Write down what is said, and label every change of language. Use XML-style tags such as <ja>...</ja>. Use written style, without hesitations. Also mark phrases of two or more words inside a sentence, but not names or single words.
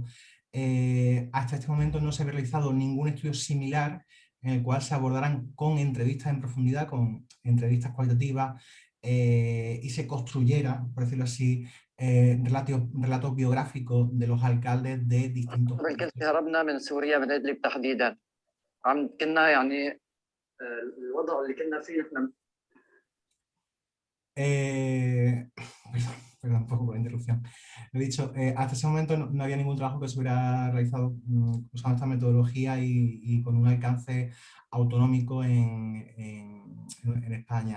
<es>Hasta este momento no se había realizado ningún estudio similar en el cual se abordaran con entrevistas en profundidad, con entrevistas cualitativas, y se construyera, por decirlo así, relatos biográficos de los alcaldes de distintos países.</es> <ar>هربنا من سوريا من إدلب تحديدا كنا يعني الوضع اللي كنا فيه نحن</ar> <es>perdón, un poco por la interrupción. Lo he dicho, hasta ese momento no había ningún trabajo que se hubiera realizado usando esta metodología y con un alcance autonómico en España.</es>